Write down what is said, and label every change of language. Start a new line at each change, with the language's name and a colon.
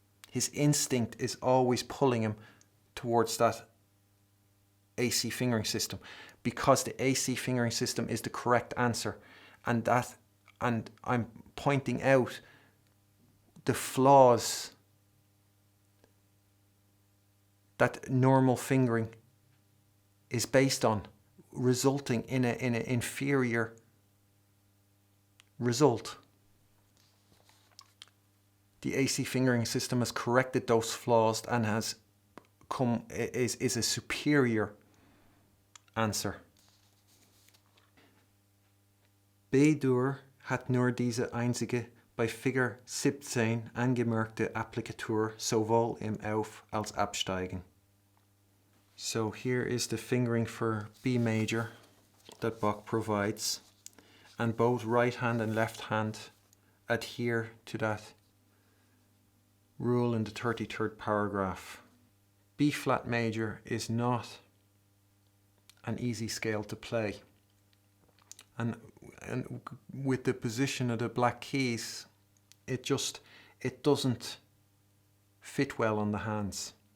English: His instinct is always pulling him towards that AC fingering system, because the AC fingering system is the correct answer, and I'm pointing out the flaws that normal fingering is based on, resulting in an inferior result. The AC fingering system has corrected those flaws and is a superior answer.
German: B-Dur hat nur diese einzige bei Finger 17 angemerkte Applikatur sowohl im Auf- als Absteigen.
English: So here is the fingering for B major that Bach provides, and both right hand and left hand adhere to that rule in the 33rd paragraph. B flat major is not an easy scale to play, and with the position of the black keys, it doesn't fit well on the hands.